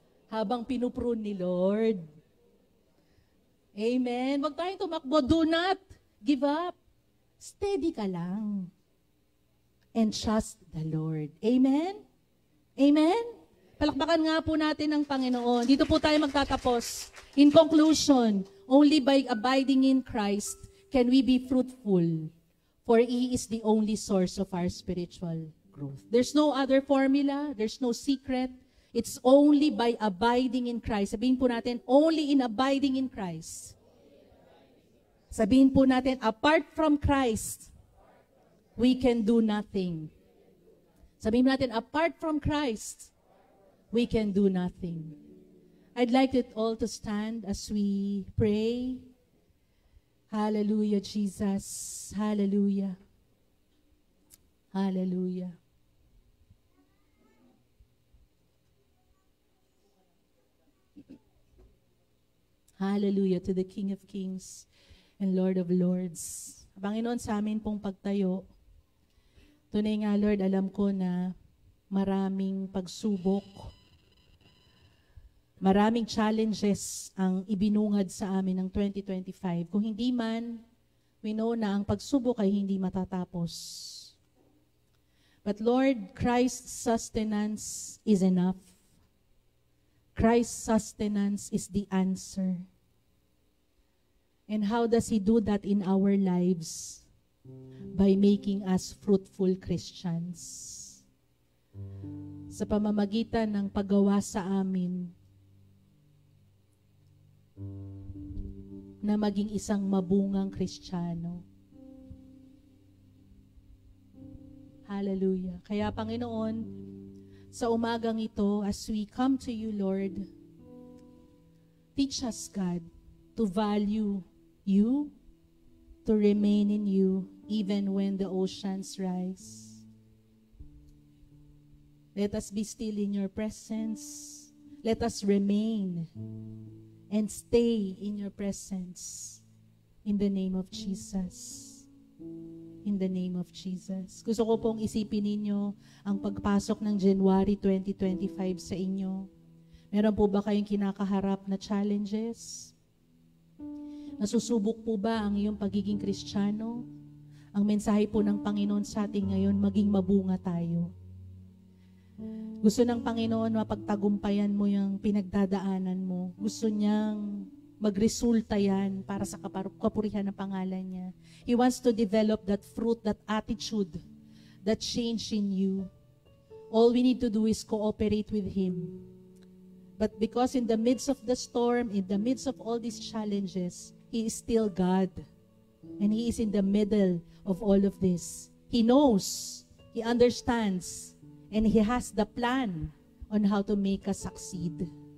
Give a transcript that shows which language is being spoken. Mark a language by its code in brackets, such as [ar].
[tl] Habang pinuprune ni Lord. Amen. Huwag tayong tumakbo. [en] Do not give up. Steady ka lang. And trust the Lord. Amen? Amen? [tl] Palakpakan nga po natin ang Panginoon. Dito po tayo magtatapos. [en] In conclusion, only by abiding in Christ can we be fruitful, for He is the only source of our spiritual growth. There's no other formula. There's no secret. It's only by abiding in Christ. [tl] Sabihin po natin, [en] only in abiding in Christ. Sabihin po natin, apart from Christ, we can do nothing. [tl] Sabihin natin, [en] apart from Christ, we can do nothing. I'd like it all to stand as we pray. Hallelujah, Jesus. Hallelujah. Hallelujah. Hallelujah to the King of Kings and Lord of Lords. [tl] Panginoon, sa amin pong pagtayo, tunay nga Lord, alam ko na maraming pagsubok, maraming challenges ang ibinungad sa amin ng 2025. Kung hindi man, [en] we know [tl] na ang pagsubok ay hindi matatapos. [en] But Lord, Christ's sustenance is enough. Christ's sustenance is the answer. And how does He do that in our lives? By making us fruitful Christians. [tl] Sa pamamagitan ng paggawa sa amin na maging isang mabungang Kristiyano. [en] Hallelujah. [tl] Kaya Panginoon, sa umagang ito, [en] as we come to you, Lord, teach us, God, to value you, to remain in you, even when the oceans rise. Let us be still in your presence. Let us remain and stay in your presence. In the name of Jesus. In the name of Jesus. [tl] Gusto ko pong isipin ninyo ang pagpasok ng January 2025 sa inyo. Meron po ba kayong kinakaharap na challenges? Nasusubok po ba ang iyong pagiging Kristiyano? Ang mensahe po ng Panginoon sa atin ngayon, maging mabunga tayo. Gusto ng Panginoon mapagtagumpayan mo yung pinagdadaanan mo. Gusto niyang magresulta yan para sa kapurihan ng pangalan niya. [en] He wants to develop that fruit, that attitude, that change in you. All we need to do is cooperate with Him. But because in the midst of the storm, in the midst of all these challenges, He is still God. And He is in the middle of all of this. He knows, He understands, and He has the plan on how to make us succeed.